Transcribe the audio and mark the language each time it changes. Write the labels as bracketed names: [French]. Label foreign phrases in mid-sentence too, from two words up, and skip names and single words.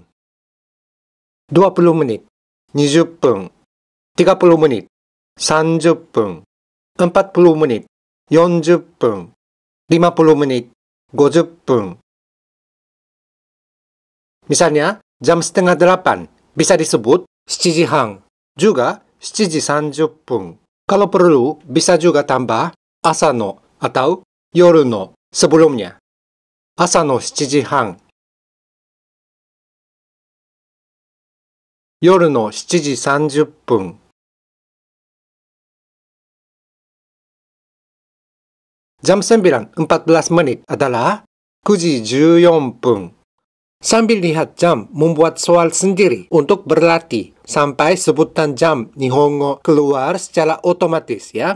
[Indonesian] 20 menit, 20分. 30 menit, 30分. 40 menit, 40分. 50 menit, 50分. Misalnya, jam setengah 8 bisa disebut 7 時半, juga 7時30分. Kalau perlu, bisa juga tambah [Japanese] 朝の [Indonesian] atau [Japanese] 夜の [Indonesian] sebelumnya. [Japanese] 朝の 7時半. 夜の 7時30分. [Indonesian] Jam 9.14 menit adalah 9 時14分. Sambil lihat jam, membuat soal sendiri untuk berlatih sampai sebutan jam Nihongo keluar secara otomatis ya.